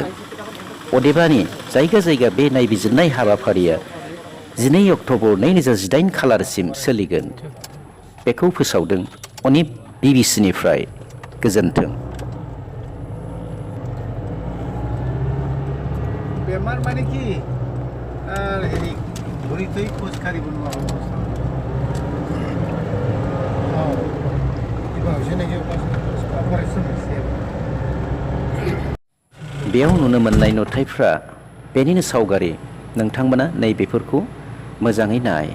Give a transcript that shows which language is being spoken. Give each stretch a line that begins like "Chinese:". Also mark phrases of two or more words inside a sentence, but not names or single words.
Bodo: अदेबानि जायगा जायगा बे नायबिजिरनाय हाबाफारिया 12 अक्ट'बर 2018 खालारसिम सोलिगोन। बेखौ फोसावदों अनिप बिबिसिनिफ्राय। गोजोन्थों।
Assamese: बेमार माने কি হেৰি ভৰিতেই খোজ কাঢ়িব নোৱাৰা অৱস্থা। কিবা হৈছে নেকি অপাৰেশ্যন হৈছে।
Bodo: बेयाव नुनो मोननाय नुथायफ्रा बेनिनो सावगारि। नोंथांमोना नैबेफोरखौ मोजाङै नाय।